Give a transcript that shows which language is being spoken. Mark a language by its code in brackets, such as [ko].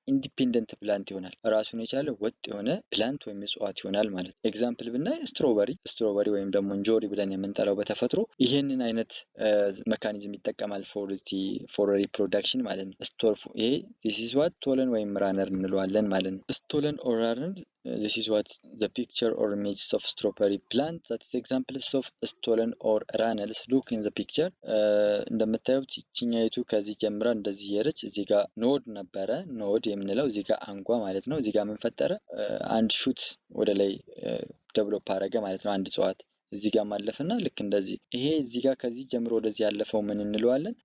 [am] ኢንዲፔንደንት ፕላንት ይሆናል። ራሱን የቻለ ወጥ የሆነ ፕላንት ወይም እጽዋት ይሆናል ማለት ነው። ኤግዛምፕል ብናይ ስትሮበሪ ወይም ደግሞ እንጆሪ ብለን የምንጠራው በተፈጥሮ ይሄንን አይነት መካኒዝም ይጠቀማል ፎር ሪፕሮዳክሽን ማለት ነው። ይሄ [en] this is what [am] ስቶለን ወይም ራነር እንለዋለን ማለት ነው። [en] ስቶለን ኦር ራነር this is what the picture or images of strawberry plant that is examples of stolon or runnels. Look in the picture. [am] እንደምታዩት ይችኛይቱ ከዚህ ጀምራ እንደዚህ የሄደች እዚህ ጋር ኖድ ነበረ። ኖድ የምንለው እዚህ ጋር አንጓ ማለት ነው። እዚህ ጋር ምን ፈጠረ? አንድ ሹት ወደ ላይ ዴቨሎፕ አደረገ ማለት ነው። አንድ እጽዋት እዚህ ጋር ማለፍና ልክ እንደዚህ ይሄ እዚህ ጋር ከዚህ ጀምሮ ወደዚህ ያለፈው ምን እንለዋለን?